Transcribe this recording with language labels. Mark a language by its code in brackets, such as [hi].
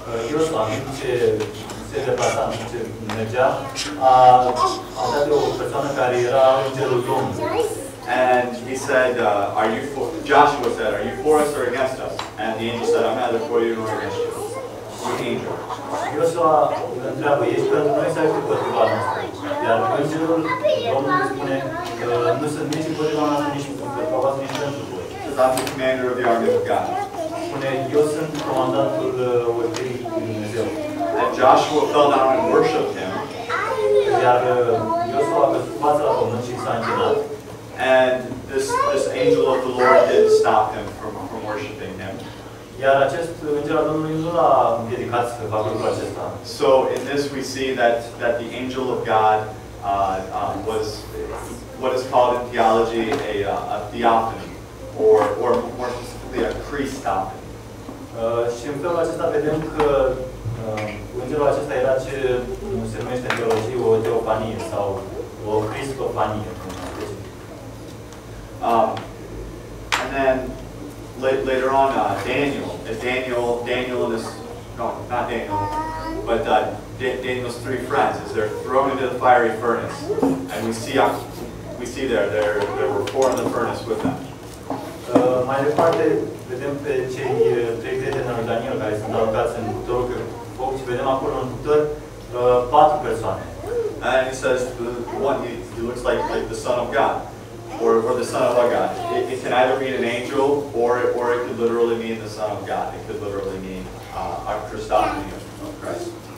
[ro] Iosua, în timp ce se deplasa, în timp ce mergea, a dat de o persoană care era îngerul Domnului. [en] And he said, Joshua said, are you for us or against us? And the angel said, I'm neither for you nor against you. The angel. [ro] Iosua îl întreabă, ești pentru noi sau ești împotriva noastră? Iar îngerul Domnului spune că nu sunt nici împotriva noastră, nici împotriva voastră, nici pentru voi. [en] I'm the commander of the army of God. [ro] Spune, eu sunt comandantul orbirii lui Dumnezeu. [en] And Joshua fell down and worshipped him. [ro] Iar Iosua a căzut fața la pământ și s-a închinat. [en] And this angel of the Lord didn't stop him from worshiping him. [ro] Iar acest înger al Domnului nu l-a împiedicat să facă lucrul acesta. [en] So in this we see that the angel of God was what is called in theology a theophany, or more specifically a Christophany. [ro] Și în felul acesta vedem că îngerul acesta era ce se numește în teologie o teofanie sau o cristofanie. [en] And then later on, Daniel and his, no, not Daniel, but Daniel's three friends, as they're thrown into the fiery furnace, and we see there were four in the furnace with them. [ro] Mai departe vedem pe cei trei prieteni al lui Daniel care sunt aruncați în torul pe foc și vedem acolo în cuptor patru persoane. [en] And he says the one he looks like the Son of God. Or the Son of God. It can either mean an angel, or it could literally mean the Son of God. It could literally mean a Christophany of Christ.